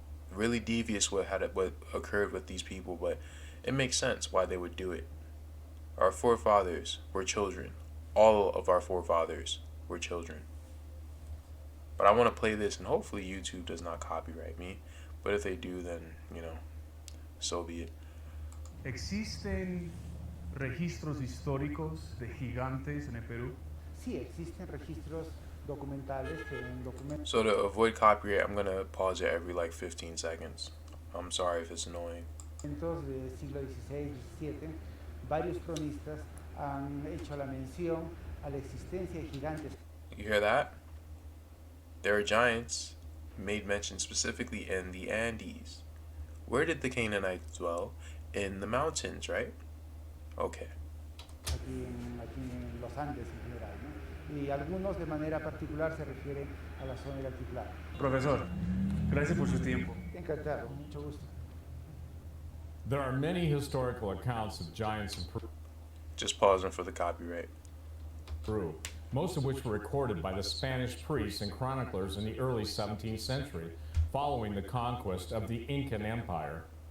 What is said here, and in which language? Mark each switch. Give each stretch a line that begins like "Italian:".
English: Really devious what occurred with these people, but it makes sense why they would do it. Our forefathers were children. All of our forefathers were children. But I want to play this, and hopefully YouTube does not copyright me. But if they do, then, so be it.
Spanish: ¿Existen registros históricos de gigantes en el Perú? Sí, existen registros documentales en documentos.
English: So to avoid copyright, I'm going to pause it every 15 seconds. I'm sorry if it's annoying.
Spanish: Del siglo XVI, XVII, varios cronistas han hecho la mención a la existencia de gigantes.
English: You hear that? There are giants made mention specifically in the Andes. Where did the Canaanites dwell? In the mountains, right? Okay.
Spanish: Aquí en los Andes en general, ¿no? Y algunos de manera particular se refieren a la zona del altiplano. Profesor, gracias por su tiempo. Encantado, mucho gusto.
English: There are many historical accounts of giants in Just pausing for the copyright. Peru, most of which were recorded by the Spanish priests and chroniclers in the early 17th century, following the conquest of the Incan Empire.